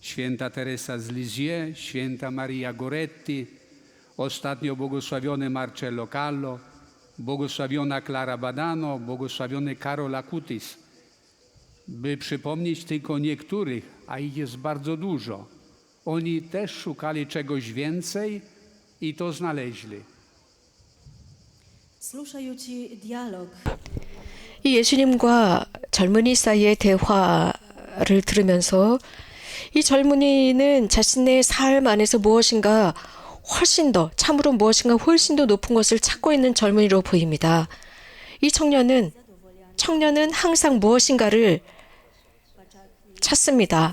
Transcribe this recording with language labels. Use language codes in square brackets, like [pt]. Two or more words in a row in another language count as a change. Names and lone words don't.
[pl] święta Teresa z Lisieux, święta Maria Goretti, ostatnio błogosławiony Marcello Callo, błogosławiona Clara Badano, błogosławiony Karol Acutis. By przypomnieć tylko niektórych, a ich jest bardzo dużo. Oni też szukali czegoś więcej i to znaleźli. [hr] Slušajući dijalog [ko] 이 예수님과 젊은이 사이의 대화를 들으면서 이 젊은이는 자신의 삶 안에서 무엇인가 훨씬 더, 참으로 무엇인가 훨씬 더 높은 것을 찾고 있는 젊은이로 보입니다. 이 청년은 항상 무엇인가를 찾습니다.